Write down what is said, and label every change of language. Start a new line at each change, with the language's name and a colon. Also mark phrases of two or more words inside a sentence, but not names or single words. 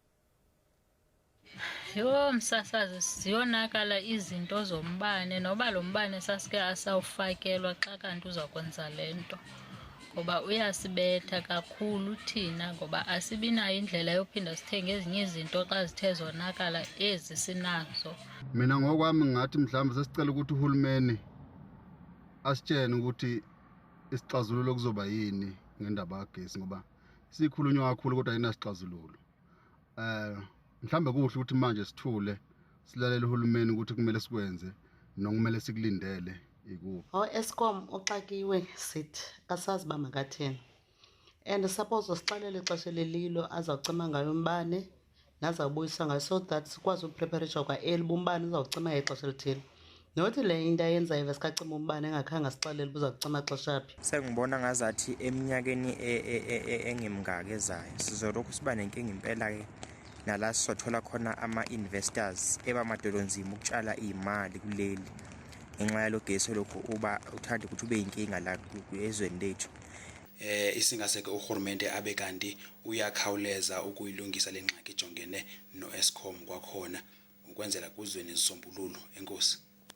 Xhosa: Yho msasazi ziyonakala izinto zombane noba lo mbane sasike asawufakelwa xa kanti uzakwenza le nto. Ngoba uyasibetha kakhulu thina ngoba asibinayo indlela yophinda sithenge ezinye izinto xa zithe zonakala ezi sinazo.
Zulu: Mina ngokwami ngathi mhlawumbe sesicela ukuthi uhulumeni asitshene ukuthi isixazululo kuzoba yini ngendaba kagesi ngoba sikhulunywa kakhulu kodwa ayinasixazululo. Mhlawumbe kuhle ukuthi manje sithule silalela uhulumeni ukuthi kumele sikwenze nokumele sikulindele ikuphi.
Xhosa: Eskom oxakiwe sithi asazi ba makatheni.
English: And suppose
Xhosa: usixelele ixesha lelilo azawucima ngayo umbane nazawubuyisa ngayo
English: so that
Xhosa: sikwazi upreparation kwa umbane uzawucima ixesha elithile. Nothi le into ayenza ivese kacima umbane engakhange asixelele ubuzakucima xesha phi.
Zulu: Sengibona ngazathi eminyakeni engemngaka ezayo sizolokhu siba nenkinga impela ke nala sothola khona ama-investors ebamadolonzima ukutshala imali kuleli ngenxa yalo gesi lokho uba uthanda ukuthi ube inkinga la ezweni lethu.
Xhosa: Isingaseke uhulumende abe kanti uyakhawuleza ukuyilungisa le ngxaki ejongene no Eskom kwakhona ukwenzela kuzwe nezisombululo. Enkosi.